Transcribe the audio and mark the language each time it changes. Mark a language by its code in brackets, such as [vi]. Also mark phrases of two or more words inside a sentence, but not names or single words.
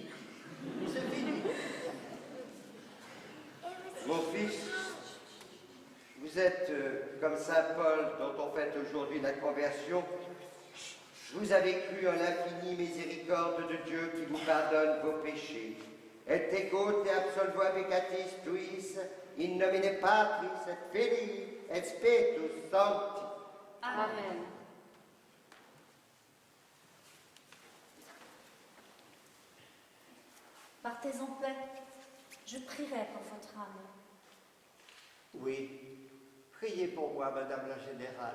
[fr] C'est fini. Mon fils, vous êtes comme saint Paul dont on fête aujourd'hui la conversion. Vous avez cru en l'infinie miséricorde de Dieu qui vous pardonne vos péchés. [la] Et ego te absolvoa peccatis tuis, in nomine Patris et Filii et Spiritus Sancti. Amen. [fr] Partez en paix. Je prierai pour votre âme. Oui, priez pour moi, Madame la Générale.